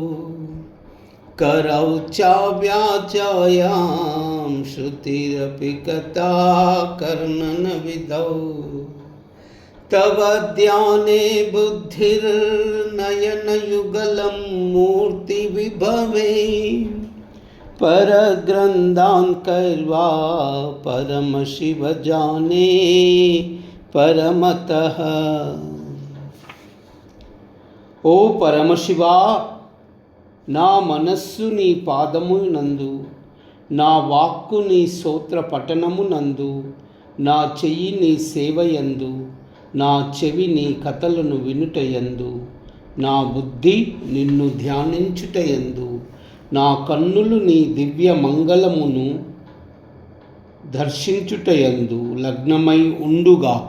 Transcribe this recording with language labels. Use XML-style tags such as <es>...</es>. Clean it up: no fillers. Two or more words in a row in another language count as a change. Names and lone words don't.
<sa>करौ चाव्याचायां श्रुतिरपि कथा कर्णनविधौ तव ध्याने बुद्धिर्नयनयुगलं मूर्तिविभवे परग्रन्थान्खैर्वा परमशिवजाने परमतः.</sa> <te>ఓ పరమశివా, నా మనస్సు నీ పాదమునందు, నా వాక్కు నీ స్తోత్ర పఠనమునందు, నా చెయ్యి నీ సేవయందు, నా చెవి నీ కథలను వినుటయందు, నా బుద్ధి నిన్ను ధ్యానించుటయందు, నా కన్నులు నీ దివ్య మంగళమును దర్శించుటయందు లగ్నమై ఉండుగాక.</te>